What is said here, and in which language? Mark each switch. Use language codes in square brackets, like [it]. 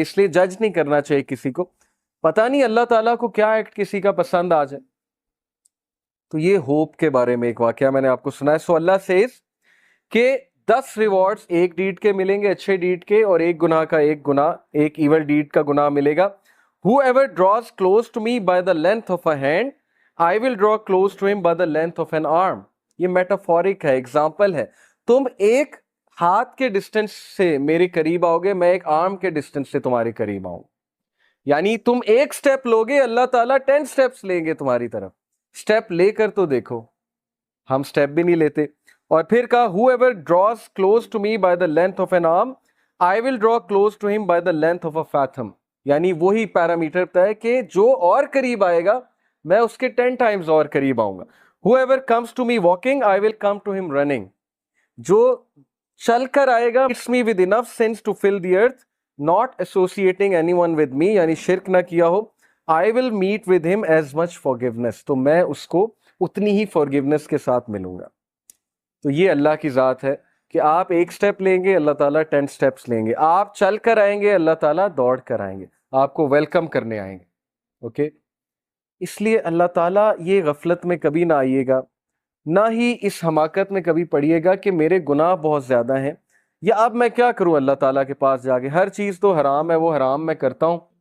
[ur] اس لیے جج نہیں کرنا چاہیے کسی کو، پتہ نہیں اللہ تعالیٰ کو کیا ایکٹ کسی کا پسند آ جائے. تو یہ ہوپ کے بارے میں ایک واقعہ میں نے آپ کو سنا ہے. سو اللہ سیز کہ 10 ریوارڈز ایک ڈیڈ کے ملیں گے، اچھے ڈیڈ کے، اور ایک گناہ کا ایک ایول ڈیڈ کا گناہ ملے گا. [en] Whoever draws close to me by the length of a hand, I will draw close to him by the length of an arm. [ur] یہ میٹافورک ہے، ایگزامپل ہے. تم ایک ہاتھ کے ڈسٹینس سے میرے قریب آؤ گے، میں ایک آرم کے ڈسٹینس سے تمہارے قریب آؤں. یعنی تم ایک سٹیپ لوگے، اللہ تعالیٰ 10 سٹیپس لیں گے تمہاری طرف. سٹیپ لے کر تو دیکھو، ہم سٹیپ بھی نہیں لیتے. اور پھر کہا [en] whoever draws close to me by the length of an arm, I will draw close to him by the length of a fathom. [ur] یعنی وہی پیرامیٹر طے کہ جو اور قریب آئے گا میں اس کے 10 ٹائمز اور قریب آؤں گا. [en] whoever comes to me walking, I will come to him running. [ur] جو چل کر آئے گا [en] it's me with enough sense to fill the earth, not associating anyone with me, [ur] یعنی شرک نہ کیا ہو. [en] I will meet with him as much forgiveness. [ur] تو میں اس کو اتنی ہی forgiveness کے ساتھ ملوں گا. تو یہ اللہ کی ذات ہے کہ آپ ایک سٹیپ لیں گے، اللہ تعالیٰ 10 سٹیپس لیں گے. آپ چل کر آئیں گے، اللہ تعالیٰ دوڑ کر آئیں گے، آپ کو ویلکم کرنے آئیں گے. اوکے، اس لیے اللہ تعالیٰ یہ غفلت میں کبھی نہ آئیے گا، نہ ہی اس حماقت میں کبھی پڑیے گا کہ میرے گناہ بہت زیادہ ہیں، یا اب میں کیا کروں اللہ تعالیٰ کے پاس جا کے، ہر چیز تو حرام ہے، وہ حرام میں کرتا ہوں.